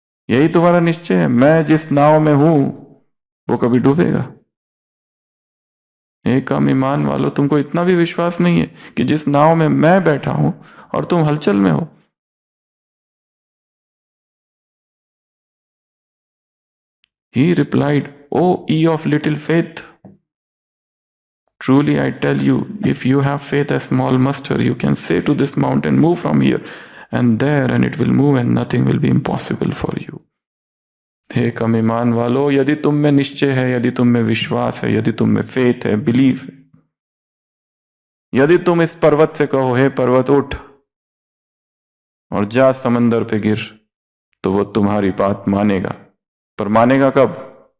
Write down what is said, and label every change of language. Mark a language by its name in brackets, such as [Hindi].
[Hindi] यही तुम्हारा निश्चय है, मैं जिस नाव में हूं वो कभी डूबेगा? हे कम ईमान वालो, तुमको इतना भी विश्वास नहीं है कि जिस नाव में मैं बैठा हूं और तुम हलचल में हो? [English] He replied, O ye of little faith, truly I tell you, if you have faith as small mustard, you can say to this mountain, move from here and there, and it will move, and nothing will be impossible for you. [Hindi] हे कम ईमान वालो, यदि तुम में निश्चय है, यदि तुम में विश्वास है, यदि तुम में फेथ है, बिलीफ है, यदि तुम इस पर्वत से कहो, हे पर्वत उठ और जा समंदर पे गिर, तो वो तुम्हारी बात मानेगा। पर मानेगा कब?